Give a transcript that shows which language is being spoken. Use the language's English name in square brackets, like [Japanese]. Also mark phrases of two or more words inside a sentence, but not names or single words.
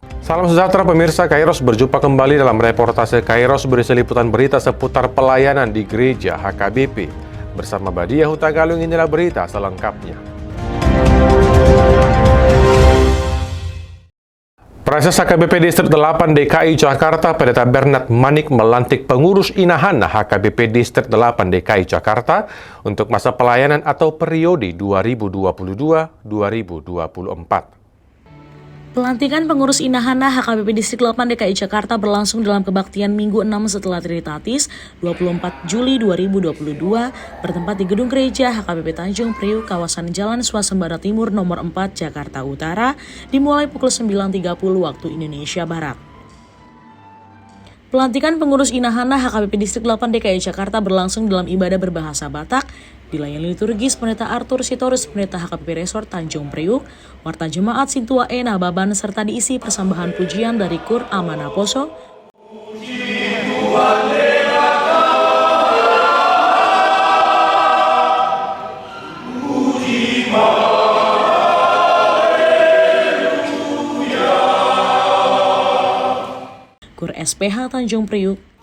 [Indonesian] Salam sejahtera pemirsa Kairos, berjumpa kembali dalam reportase Kairos berisi liputan berita seputar pelayanan di gereja HKBP. Bersama Badia Hutagalung, inilah berita selengkapnya. Preses HKBP Distrik 8 DKI Jakarta, Pendeta Bernard Manik melantik pengurus Inahana HKBP Distrik 8 DKI Jakarta untuk masa pelayanan atau periode 2022-2024. Pelantikan pengurus Inahana HKBP Distrik 8 DKI Jakarta berlangsung dalam kebaktian Minggu 6 setelah Trinitatis 24 Juli 2022 bertempat di Gedung Gereja HKBP Tanjung Priuk, kawasan Jalan Swasembada Timur nomor 4 Jakarta Utara, dimulai pukul 9.30 waktu Indonesia Barat. Pelantikan pengurus Inahana HKBP Distrik 8 DKI Jakarta berlangsung dalam ibadah berbahasa Batak, dilayani liturgis Pendeta Arthur Sitorus, Pendeta HKBP Resort Tanjung Priuk, Warta Jemaat Sintua Ena Baban, serta diisi persembahan pujian dari Kur Amana Poso, Kur SPH Tanjung Priuk,